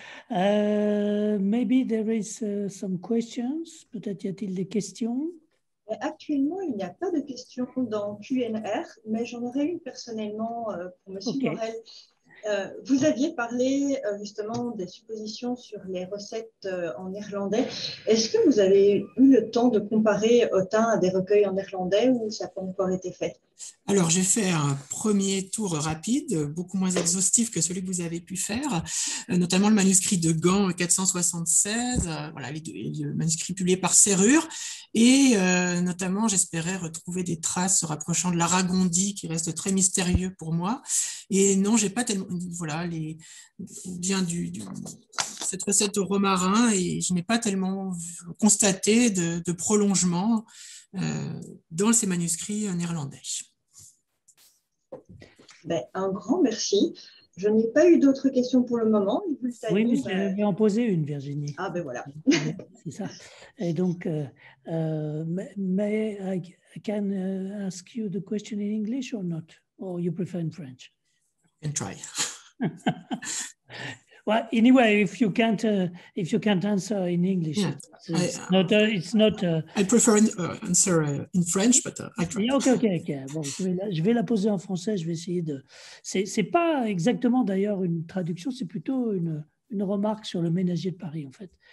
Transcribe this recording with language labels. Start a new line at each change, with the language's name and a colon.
English: Maybe there is some questions.
French: Peut-être y a-t-il des questions? Actuellement, il n'y a pas de questions dans Q&R, mais j'en aurais une personnellement pour M. Morel. Vous aviez parlé justement des suppositions sur les recettes en néerlandais. Est-ce que vous avez eu le temps de comparer Autain à des recueils en néerlandais ou ça n'a pas encore été fait? Alors, j'ai fait un premier tour rapide, beaucoup moins exhaustif que celui que vous avez pu faire, notamment le manuscrit de Gand 476, voilà, le manuscrit publié par Serrure, et notamment, j'espérais retrouver des traces se rapprochant de l'aragondi, qui reste très mystérieux pour moi. Et non, j'ai pas tellement, voilà, bien cette recette au romarin, et je n'ai pas tellement constaté de prolongement dans ces manuscrits néerlandais. Ben, un grand merci. Je n'ai pas eu d'autres questions pour le moment. Oui, mais je vais en poser une, Virginie. Ah ben voilà. C'est ça. Et donc,
English: may I can ask you the question in English or not? Or you prefer in French? And try. Well, anyway, if you can't answer in English, yeah. it's not. I prefer answer in French, but I try. Okay.
French: Bon, je vais la poser en français. Je vais essayer de. C'est pas exactement d'ailleurs une traduction, c'est plutôt une remarque sur le Ménager de Paris en fait.